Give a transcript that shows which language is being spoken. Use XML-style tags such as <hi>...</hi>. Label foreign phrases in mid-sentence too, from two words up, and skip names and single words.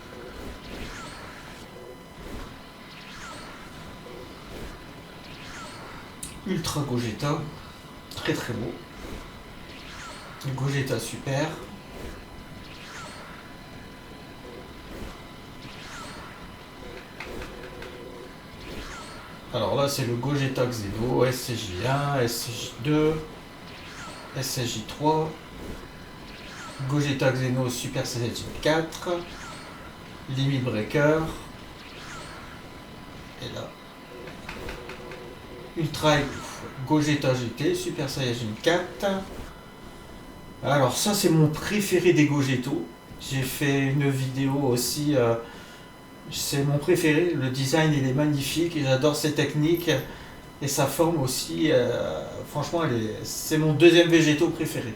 <fr>Ultra Gogeta. Très très beau. Gogeta Super. Alors là c'est le Gogeta Xeno, SCJ1, SCJ2, SCJ3, Gogeta Xeno Super Saiyajin 4, Limit Breaker, et là, Ultra Gogeta GT, Super Saiyajin 4. Alors ça c'est mon préféré des Gogetos. J'ai fait une vidéo aussi, c'est mon préféré, le design il est magnifique et j'adore ses techniques et sa forme aussi, franchement c'est mon deuxième végétaux préféré.</fr>